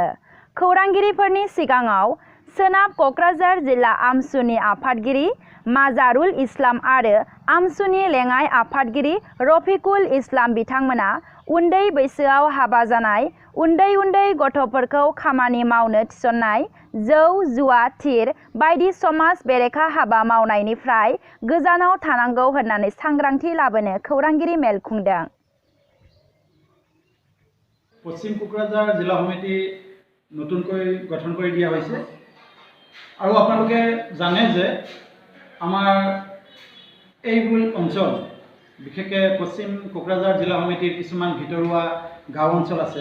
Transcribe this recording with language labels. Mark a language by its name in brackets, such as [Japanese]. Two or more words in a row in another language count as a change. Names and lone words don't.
[Bodo] खौरांगिरिफोरनि सिगाङाव सोनाब क'क्राझार जिल्ला आमसुनि आफादगिरि माजारुल इस्लाम आरो आमसुनि लेङाइ आफादगिरि रफिकुल इस्लाम बिथांमोना उन्दै बैसोआव हाबा जानाय उन्दै उन्दै गथ'फोरखौ खामानि मावनो थिसननाय जौ जुवा थिर बायदि समाज बेरेखा हाबा मावनायनिफ्राय गोजानाव थानांगौ होननानै सांग्रांथि लाबोनो खौरांगिरि मेल खुंदों। [Assamese] পশ্চিম কোকৰাঝাৰ জিলা সমিতি নতুনকৈ গঠন কৰি দিয়া হৈছে আৰু আপোনালোকে জানে যে আমাৰ এইবোৰ অঞ্চল বিশেষকৈ পশ্চিম কোকৰাঝাৰ জিলা সমিতিৰ কিছুমান ভিতৰুৱা গাঁও অঞ্চল আছে।